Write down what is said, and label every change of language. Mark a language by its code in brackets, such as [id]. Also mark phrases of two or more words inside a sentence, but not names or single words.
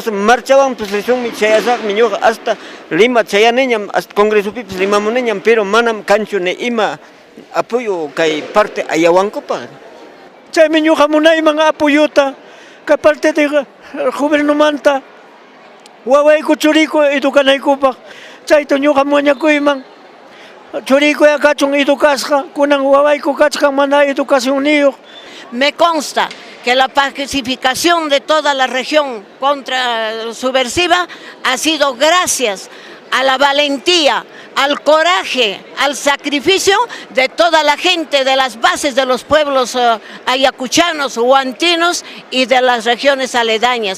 [qu] marchawan pues risunmi chayasaqmi ñuqa hasta Lima chayaneñam hasta congresopipas limamuneñam pero manam kanchu ne ima apoyo kay parte ayawankupa chaymi ñuqa munayman apoyuta kay [es] parte de gobiernomanta [qu] wawayku churiyku educanaykupaq chayta ñuqa mañakuyman churiykuya kachun educasqa kunan wawayku kachkan mana educación niyuq. [es] Me consta que la pacificación de toda la región contra subversiva ha sido gracias a la valentía, al coraje, al sacrificio de toda la gente de las bases de los pueblos ayacuchanos, huantinos y de las regiones aledañas.